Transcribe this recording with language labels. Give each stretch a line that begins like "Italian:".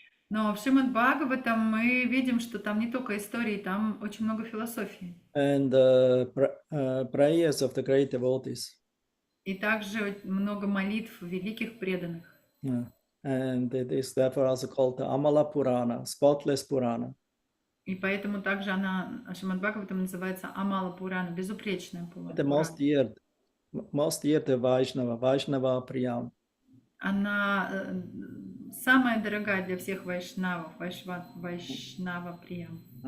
Russian: Но в Шримад Бхагаватам мы видим, что там не только истории, там очень много философии.
English: And prayers of the great devotees.
Russian: И также много молитв великих преданных.
English: Yeah. And it is therefore also called the Amala Purana, spotless Purana.
Russian: И поэтому также Шримад Бхагаватам называется Амала Пурана, безупречная Пурана.
English: The most dear to Vaishnava Priyam.
Russian: Она самая дорогая для всех вайшнавов, Вайшнава Приям.